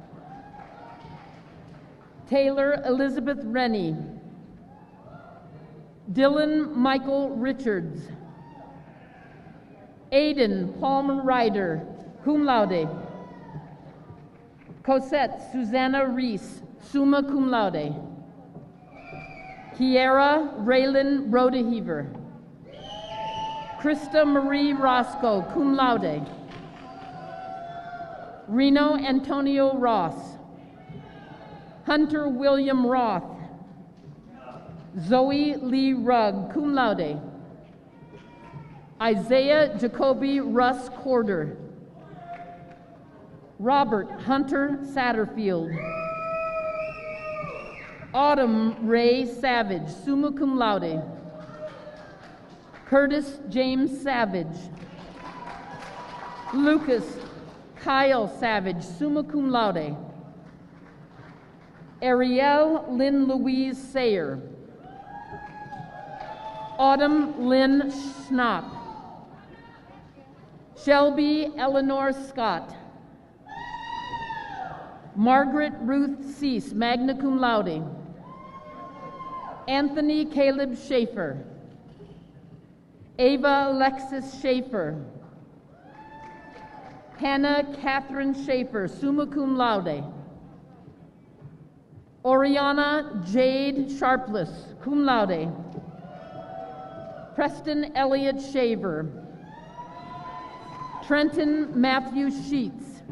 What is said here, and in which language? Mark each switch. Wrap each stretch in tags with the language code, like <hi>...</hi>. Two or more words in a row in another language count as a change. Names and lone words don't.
<en>Taylor Elizabeth Rennie, Dylan Michael Richards, Aiden Palmer Ryder,</en> <la>cum laude,</la> <en>Cosette Susanna Reese,</en> <la>summa cum laude,</la> <en>Kiera Raylan Rodeheaver, Krista Marie Roscoe,</en> <la>cum laude,</la> <en>Reno Antonio Ross, Hunter William Roth, Zoe Lee Rugg,</en> <la>cum laude,</la> <en>Isaiah Jacoby Russ Corder, Robert Hunter Satterfield, Autumn Ray Savage,</en> <la>summa cum laude,</la> <en>Curtis James Savage, Lucas Kyle Savage,</en> <la>summa cum laude,</la> <en>Ariel Lynn Louise Sayer, Autumn Lynn Schnapp, Shelby Eleanor Scott, Margaret Ruth Cease,</en> <la>magna cum laude,</la> <en>Anthony Caleb Schaefer, Ava Alexis Schaefer, Hannah Catherine Schaefer,</en> <la>summa cum laude,</la> <en>Oriana Jade Sharpless,</en> <la>cum laude,</la> <en>Preston Elliott Shaver, Trenton Matthew Sheets,</en>